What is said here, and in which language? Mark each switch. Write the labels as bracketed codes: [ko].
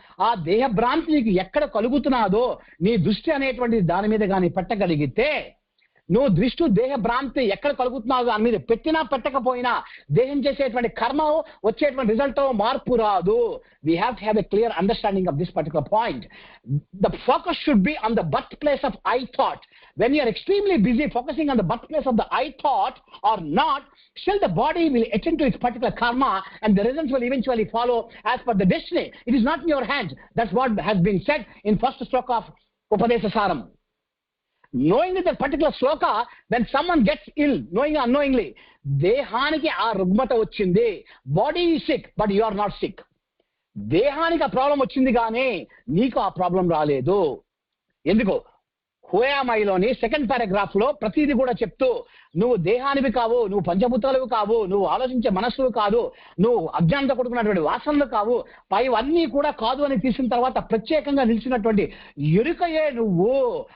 [te] ఆ దేహ భ్రాంతి నీకు ఎక్కడ కలుగుతున్నాదో నీ దృష్టి అనేటువంటి దాని మీద కానీ పెట్టగలిగితే, నువ్వు దృష్టి దేహ భ్రాంతి ఎక్కడ కలుగుతున్నావు దాని మీద పెట్టినా పెట్టకపోయినా దేహం చేసేటువంటి కర్మ వచ్చేటువంటి రిజల్ట్ మార్పు రాదు. [en] We have to have a clear understanding of this particular point. The focus should be on the birth place of I thought. When you are extremely busy focusing on the birthplace of the I thought or not, still the body will attend to its particular karma and the results will eventually follow as per the destiny. It is not in your hands. That's what has been said in first stroke of Upadesa Saram. Knowing that particular sloka, when someone gets ill, knowing or unknowingly, [te] dehaniki aa rugmata vachindi, [en] body is sick but you are not sick. [te] Dehaniki aa problem vachindi gaane neeku aa problem raaledu. Enduko హోయామైలోని second paragraph లో ప్రతిదీ కూడా చెప్తూ, నువ్వు దేహానివి కావు, నువ్వు పంచభూతాలు కావు, నువ్వు ఆలోచించే మనస్సులు కాదు, నువ్వు అజ్ఞానంతో కొడుకున్నటువంటి వాసనలు కావు, పైవన్నీ కూడా కాదు అని తీసిన తర్వాత ప్రత్యేకంగా నిలిచినటువంటి ఎరుకయే నువ్వు.